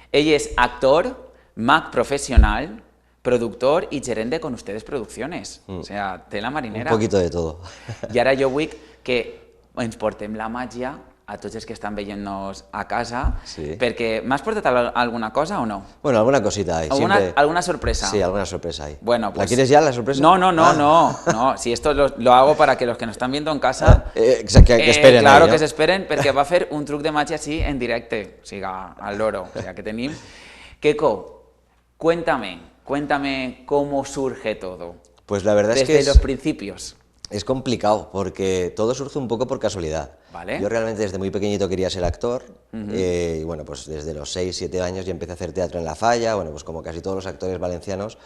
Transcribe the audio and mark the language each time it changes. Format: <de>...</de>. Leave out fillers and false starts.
<ca>Ell és actor, mag professional, productor</ca> <es>y gerente con ustedes producciones. O sea, tela marinera. Un poquito de todo.</es> <ca>I ara jo vull que ens portem la màgia a tots els que estan veient-nos a casa, perquè m'has portat alguna cosa o no?</ca> <es>Bueno, alguna cosita hay. ¿Alguna sorpresa? Sí, alguna sorpresa hay. Bueno, pues... ¿La quieres ya, la sorpresa? No. Si esto lo hago para que los que nos están viendo en casa... que esperen. Claro, ahí, ¿no?</es> <ca>que s'esperen, perquè va a fer un truc de màgia así en directe, o sigui, al loro, o sea, que tenim. Queco, cuéntame.</ca> <es>Cuéntame cómo surge todo. Pues la verdad es que Desde los principios. es complicado, porque todo surge un poco por casualidad. Vale. Yo realmente desde muy pequeñito quería ser actor, y bueno, pues desde los 6, 7 años ya empecé a hacer teatro en La Falla, bueno, pues como casi todos los actores valencianos,</es>